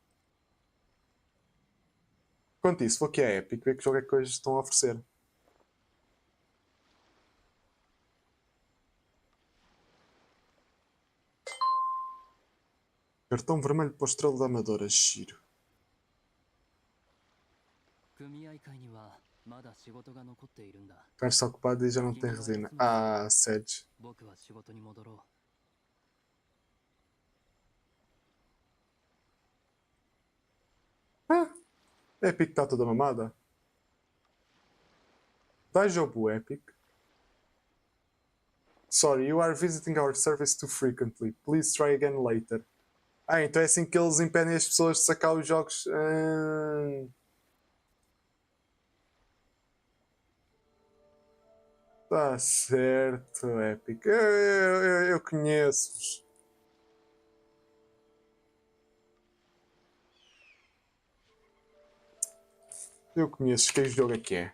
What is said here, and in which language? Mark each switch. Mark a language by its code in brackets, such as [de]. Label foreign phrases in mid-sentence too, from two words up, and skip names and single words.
[pt] Quanto isso, vou aqui à Epic, ver que jogo é que hoje estão a oferecer. Cartão vermelho para o Estrela da Amadora, giro. [ja] 組合会にはまだ仕事が残っているんだ。 [pt] Cara está ocupado e já não tem resina. Sedge. [ja] 僕は仕事に戻ろう。 [pt] Epic está toda mamada. Dá jogo Epic. [en] Sorry, you are visiting our service too frequently. Please try again later. [pt] Então é assim que eles impedem as pessoas de sacar os jogos. Tá certo, Epic. Eu conheço-vos. Eu conheço. Que jogo é que é?